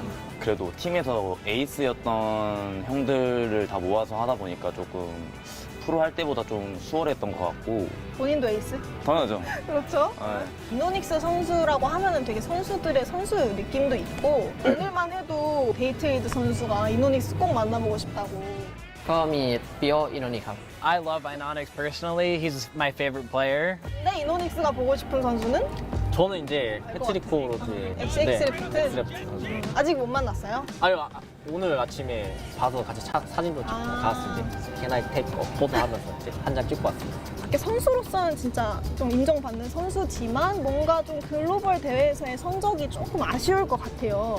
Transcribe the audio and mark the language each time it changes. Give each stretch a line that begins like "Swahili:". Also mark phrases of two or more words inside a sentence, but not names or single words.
Korean: 그래도 팀에서 에이스였던 형들을 다 모아서 하다 보니까 조금 프로 할 때보다 좀 수월했던 것 같고. 본인도 에이스? 당연하죠. 그렇죠. 이노닉스 선수라고 하면은 되게 선수들의 선수 느낌도 있고 오늘만 해도 데이트레이드 선수가 이노닉스 꼭 만나보고 싶다고.
Thai: ก็มีปิโออินโนนิครับ
English: I love Inonix personally. He's my favorite player.
Korean: 근데 이노닉스가 보고 싶은 선수는? 저는 이제 패트리코 로즈. 엑스레프트? 아직 못 만났어요? 아니요, 오늘 아침에 봐서 같이 사진도 찍고 가서 이제 개나이 테이프 포토하면서 이제 한 장 찍고 왔습니다. 이렇게 선수로서는 진짜 좀 인정받는 선수지만 뭔가 좀 글로벌 대회에서의 성적이 조금 아쉬울 것 같아요.